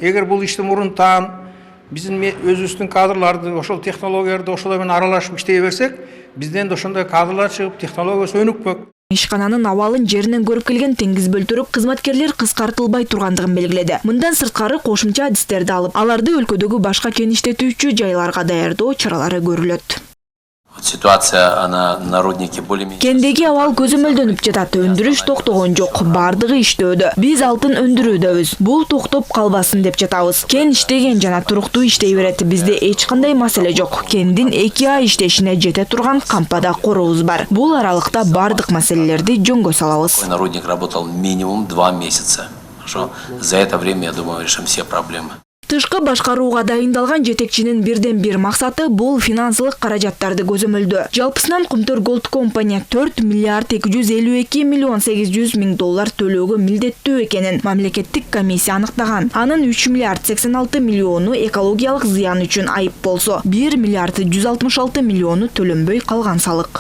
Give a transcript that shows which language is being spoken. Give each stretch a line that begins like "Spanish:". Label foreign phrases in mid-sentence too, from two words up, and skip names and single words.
Kyrgyz: Эгер бул ишти мурунтан биздин өзүбүздүн кадрларды ошол технологияларды ошолор менен аралашып иштей берсек, бизден да ошондой кадрлар чыгып, технологиясы өнүкпөк. Ишкананын абалын жеринен көрүп келген теңиз бөлтүрүк кызматкерлер кыскартылбай тургандыгын белгиледи. Мындан сырткары кошумча адистерди алып, аларды өлкөдөгү башка кен иштетүүчү жайларга даярдоо чаралары көрүлөт.
Russian: Ситуация, она на руднике более-менее...
Kyrgyz: Кендеги абал көзөмөлдөнүп жатат, өндүрүш токтогон жок, бардыгы иштөөдө. Биз алтын өндүрүүдөбүз. Бул токтоп калбасын деп жатабыз. Кен иштеген жана туруктуу иштей берет. Бизде эч кандай маселе жок. Кендин 2 ай иштешине жете турган кампада корубуз бар. Бул аралыкта бардык маселелерди жөнгө салабыз.
Russian: Рудник работал минимум 2 месяца. За это время, я думаю, решим все проблемы.
Kyrgyz: Тышкы башкарууга дайындалган жетекчинин бирден бир максаты бул финансылык каражаттарды көзөмөлдөө. Жалпысынан Кумтөр Голд компания 4 миллиард 252 миллион 800 миң доллар төлөөгө милдеттүү экенин мамлекеттик комиссия аныктаган. Анын 3 миллиард 86 миллиону экологиялык зыян үчүн айып болсо, 1 миллиард 166 миллиону төлөнбөй калган салык.